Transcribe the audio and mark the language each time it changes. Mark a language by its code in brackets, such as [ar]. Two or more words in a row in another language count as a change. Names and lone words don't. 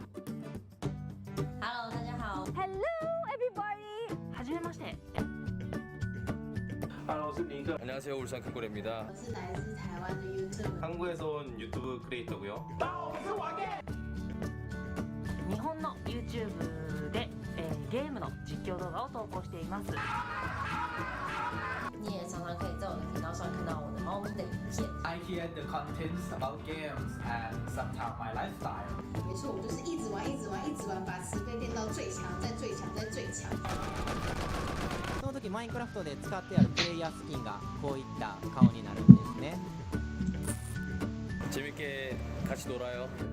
[zh] Hello， 大家好。 [en] Hello, everybody. [ja] はじめまして [zh] Hello，我是尼克， [ko] 안녕하세요. 울산 큰고래입니다. [zh] 我是来自台湾的 YouTube。 [ko] 한국에서 온 유튜브 크리에이터고요. [ja] 日本の YouTube で、ゲームの実況動画を投稿しています。 [zh] 你也常常可以在我的频道上看到我的猫咪的影片。 [en] I hear the contents about games and sometimes my lifestyle. [zh] 没错，我就是一直玩，一直玩，一直玩，把十倍练到最強，再最強，再最強。 [ja] その時マインクラフトで使ってあるプレイヤースキンがこういった顔になるんですね。 [ko] 재밌게 같이 놀아요.